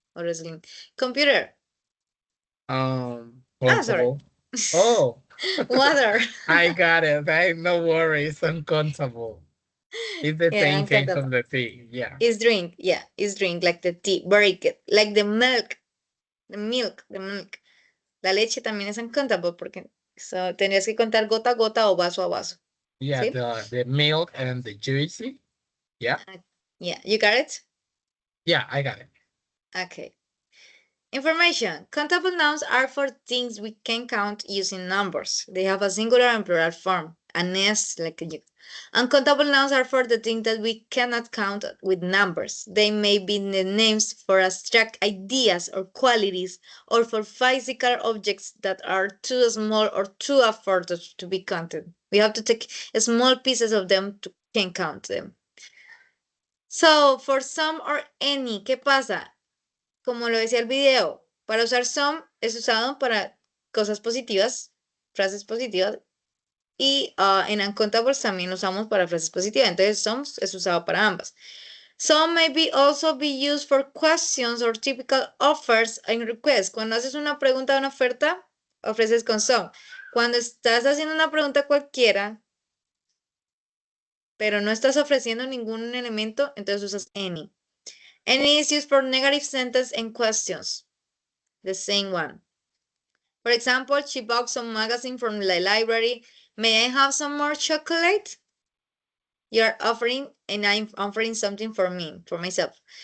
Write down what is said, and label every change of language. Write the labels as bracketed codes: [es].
[en] Or else computer. Sorry. Countable. Oh, Water. I got it. No worries. Uncountable. It's the Yeah, same case uncountable. of the tea. Yeah. Is drink. Yeah, is drink like the tea. Very good. Like the milk. The milk. The milk. [es] La leche también es uncountable porque tendrías que contar gota a gota o vaso a vaso. [en] Yeah, [es] ¿Sí? [en] the milk and the juicy. Yeah. Yeah, you got it? Yeah, I got it. Okay. Information. Countable nouns are for things we can count using numbers. They have a singular and plural form. An S, like you. Uncountable nouns are for the things that we cannot count with numbers. They may be the names for abstract ideas or qualities, or for physical objects that are too small or too affordable to be counted. We have to take small pieces of them to can count them. So, for some or any, [es] ¿qué pasa? Como lo decía el video, para usar some es usado para cosas positivas, frases positivas, y en uncountables también lo usamos para frases positivas. Entonces, some es usado para ambas. [en] Some may also be used for questions or typical offers and requests. [es] Cuando haces una pregunta o una oferta, ofreces con some. Cuando estás haciendo una pregunta cualquiera, pero no estás ofreciendo ningún elemento, entonces usas any. [en] Any is used for negative sentence and questions. The same one. For example, she bought some magazine from the library. May I have some more chocolate? You're offering, and I'm offering something for me, for myself.